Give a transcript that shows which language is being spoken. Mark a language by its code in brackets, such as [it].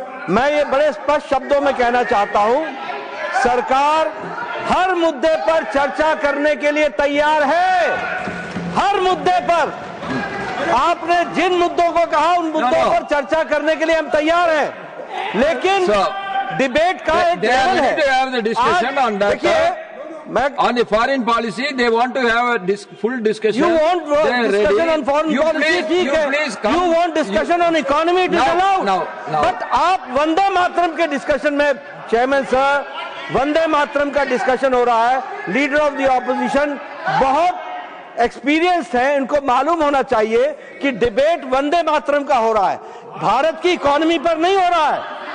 [hi] मैं ये बड़े स्पष्ट शब्दों में कहना चाहता हूं, सरकार हर मुद्दे पर चर्चा करने के लिए तैयार है। हर मुद्दे पर आपने जिन मुद्दों को कहा उन मुद्दों पर चर्चा करने के लिए हम तैयार हैं, लेकिन डिबेट का एक लेवल है। देखिए, [en] on the foreign policy, they want to have a full discussion. You want discussion on foreign policy, [hi] ठीक है। [en] You want discussion on economy, it is allowed. [hi] But आप वंदे मातरम के डिस्कशन में, चेयरमैन सर, वंदे मातरम का डिस्कशन हो रहा है। लीडर ऑफ द ऑपोजिशन बहुत एक्सपीरियंस्ड है, इनको मालूम होना चाहिए कि डिबेट वंदे मातरम का हो रहा है, भारत की इकोनॉमी पर नहीं हो रहा है।